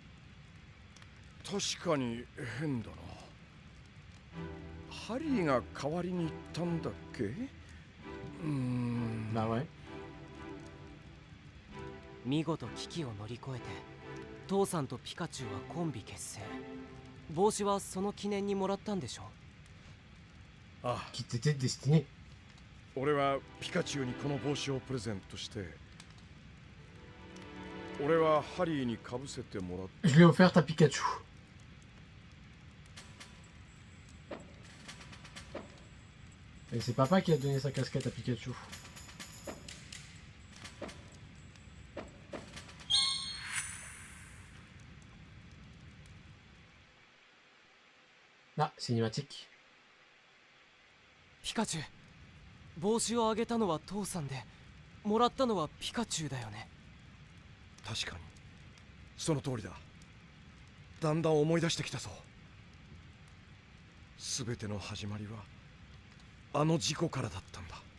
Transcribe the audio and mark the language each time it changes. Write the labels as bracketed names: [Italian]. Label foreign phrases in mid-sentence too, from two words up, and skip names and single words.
[Japanese] 確かに変だな。ハリーが代わりに行ったんだっけ？ [French] Bah ouais. [Japanese] 見事危機を乗り越えて父さんとピカチュウはコンビ結成。帽子はその記念にもらったんでしょ？ああ、 [French] Qui t'était destiné. [Japanese] 俺はピカチュウにこの帽子をプレゼントして、俺はハリーにかぶせてもらっ [French] Je l'ai offerte à Pikachu. Et c'est papa qui a donné sa casquette à Pikachu. Ah, cinématique. [Japanese] ピカチュウ、帽子をあげたのは父さんでもらったのはピカチュウだよね。確かにその通りだ。だんだん思い出してきたぞ。すべての始まりはあの事故からだったんだ。